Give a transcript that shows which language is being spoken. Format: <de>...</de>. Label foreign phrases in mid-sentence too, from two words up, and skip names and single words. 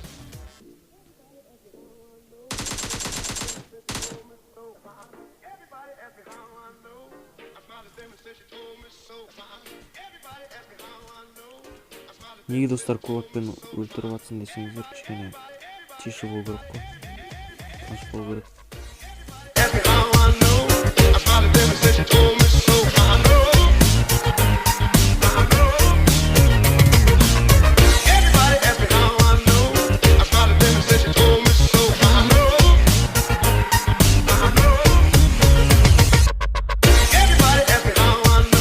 <kk>Неге достар кулакпен өлтіріп атсын десеңіздер, кішкене тише болу керек қой. ашық болу керек.</kk> <en>Ask me how I know. I smiled at them and said she told me so. I know. Everybody ask me how I know. I smiled at them and said she told me so. I know. Everybody ask me how I know.</en>